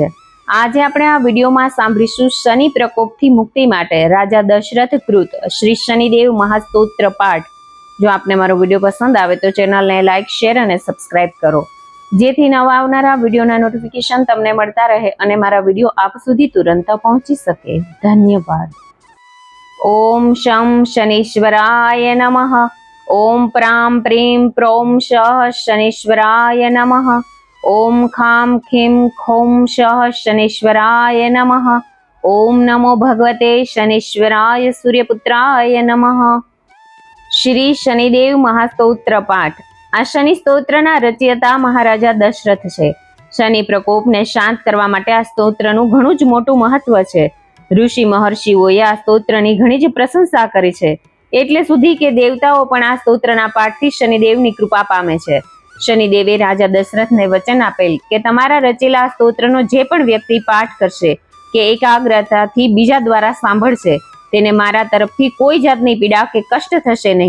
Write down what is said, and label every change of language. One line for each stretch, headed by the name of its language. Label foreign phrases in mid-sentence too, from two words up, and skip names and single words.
Gujarati: આજે આપણે આ વિડીયોમાં સાંભળીશું શનિ પ્રકોપથી મુક્તિ માટે રાજા દશરથ કૃત શ્રી શનિદેવ મહાસ્તોત્ર પાઠ। જો આપને મારો વિડીયો પસંદ આવે તો ચેનલને લાઈક, શેર અને સબસ્ક્રાઇબ કરો, જેથી નવા આવનારા વિડીયોના નોટિફિકેશન તમને મળતા રહે અને મારા વિડીયો આપ સુધી તુરંત પહોંચી શકે।
Sanskrit: ધન્યવાદ। ओम शम शनीश्वराय नमः। ओम प्रां प्रीं प्रों शः शनीश्वराय नमः। ओम खां खीं खौं शः शनीश्वराय नमः। ओम नमो भगवते शनीश्वराय सूर्यपुत्राय नमः। श्री शनिदेव महास्तोत्र पाठ।
Gujarati: આ શનિ સ્ત્રોત્રના રચયિતા મહારાજા દશરથ છે। શનિ પ્રકોપને શાંત કરવા માટે આ સ્ત્રોત્રનું ઘણું જ મોટું મહત્વ છે। ઋષિ મહર્ષિઓએ આ સ્ત્રોત્રની ઘણી જ પ્રશંસા કરી છે, એટલે સુધી કે દેવતાઓ પણ આ સ્તોત્રના પાઠથી શનિદેવની કૃપા પામે છે। શનિદેવે રાજા દશરથને વચન આપેલ કે તમારા રચેલા આ સ્તોત્રનો જે પણ વ્યક્તિ પાઠ કરશે કે એકાગ્રતાથી બીજા દ્વારા સાંભળશે તેને મારા તરફથી કોઈ જાતની પીડા કે કષ્ટ થશે નહીં।